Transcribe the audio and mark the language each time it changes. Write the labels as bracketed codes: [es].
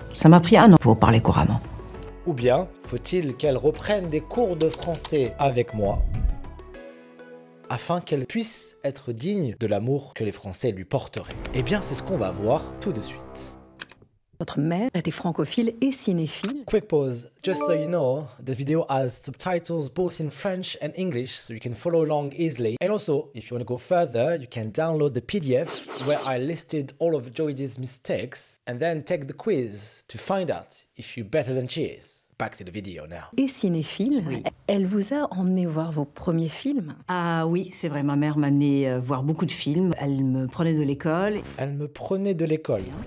[fr] Ça m'a pris 1 an pour parler couramment. Ou bien faut-il qu'elle reprenne des cours de français avec moi afin qu'elle puisse être digne de l'amour que les Français lui porteraient? Eh bien, c'est ce qu'on va voir tout de suite. Votre mère était francophile et cinéphile. [en] Quick pause, just so you know, the video has subtitles both in French and English, so you can follow along easily. And also, if you want to go further, you can download the PDF where I listed all of Jodie's mistakes, and then take the quiz to find out if you're better than she is. Back to the video now. [fr] Et cinéphile, Oui. Elle vous a emmené voir vos premiers films. Ah oui, c'est vrai, ma mère m'a amené voir beaucoup de films. Elle me prenait de l'école. Elle me prenait de l'école.